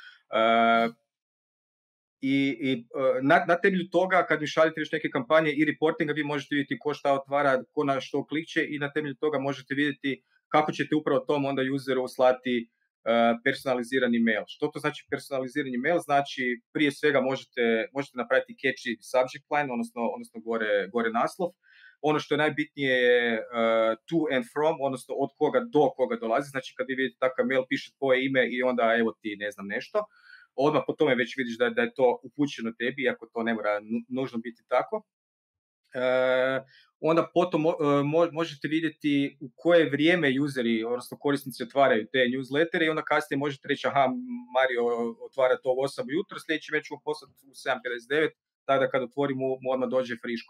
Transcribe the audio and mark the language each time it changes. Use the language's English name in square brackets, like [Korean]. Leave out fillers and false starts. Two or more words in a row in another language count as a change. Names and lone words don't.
[Croatian] I na temelju toga, kad mi šaljete još neke kampanje i reportinga, vi možete vidjeti ko šta otvara, ko na što klikće i na temelju toga možete vidjeti kako ćete upravo tom onda useru slati personalizirani mail. Što to znači personalizirani mail? Znači, prije svega možete napraviti [English] catchy subject line, [Croatian] odnosno gore naslov. Ono što je najbitnije je to [English] and from, [Croatian] odnosno od koga do koga dolazi. Znači kad vi vidite takav mail, piše tvoje ime i onda evo ti ne znam nešto, odmah po tome već vidiš da je to upućeno tebi, iako to ne mora nužno biti tako. Onda potom možete vidjeti u koje vrijeme useri, odnosno korisnici otvaraju te newslettere i onda kasnije možete reći aha, Mario otvara to u 8 ujutro, sljedeći već ću poslati u 7:59, tako da kad otvorim mu odmah dođe friško.